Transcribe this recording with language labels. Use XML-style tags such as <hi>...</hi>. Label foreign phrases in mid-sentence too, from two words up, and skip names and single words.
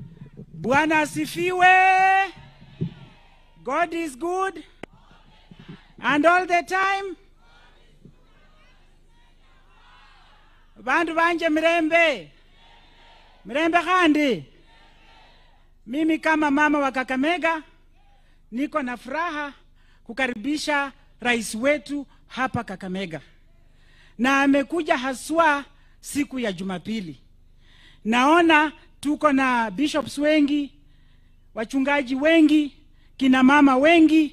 <sw>Bwana asifiwe.</sw> <en>God is good And all the time,</en> <luy>bantu banje mirembe. Mirembe kandi.</luy> <sw>Mimi kama mama wa Kakamega, niko na furaha kukaribisha rais wetu hapa Kakamega. Na amekuja haswa siku ya Jumapili. Naona tuko na bishops wengi, wachungaji wengi, kina mama wengi.</sw>